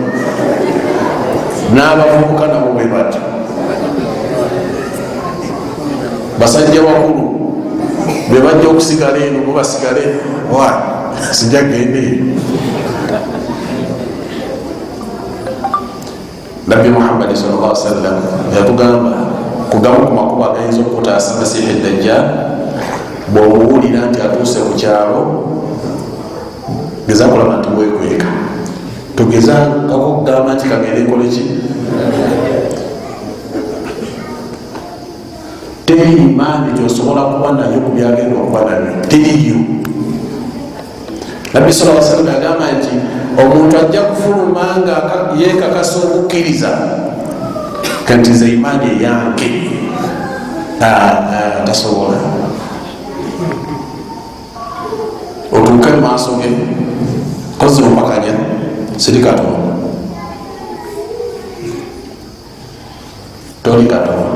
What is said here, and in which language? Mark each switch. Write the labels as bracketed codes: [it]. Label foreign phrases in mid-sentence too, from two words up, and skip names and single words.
[lg] N'abavubuka nabo bwe batyo. Basajja bakulu be bajja okusigala eno bo basigale wa sijja gende. Nabbi Muhammad [ar] صلى الله عليه وسلم [lg] yatugamba kugamu ku makubo agayinza okutaasa Masiihi Dajjal. Bw'omuwulira nti atuuse ku kyalo, geza kulaba nti weekweka, togezangako okugamba nti kagende nkole ki. Teri imaani gyosobola kuba nayo ku byagenda okuba nabyo, teriyo. Nabbi [ar] صلى الله عليه وسلم [lg] agamba nti omuntu ajja kufuluma nga yeekakasa okukkiriza kanti nze imaani eyange tasobola. Otuuke mu maaso ge kozi ompakanya siri Katonda, toli Katonda.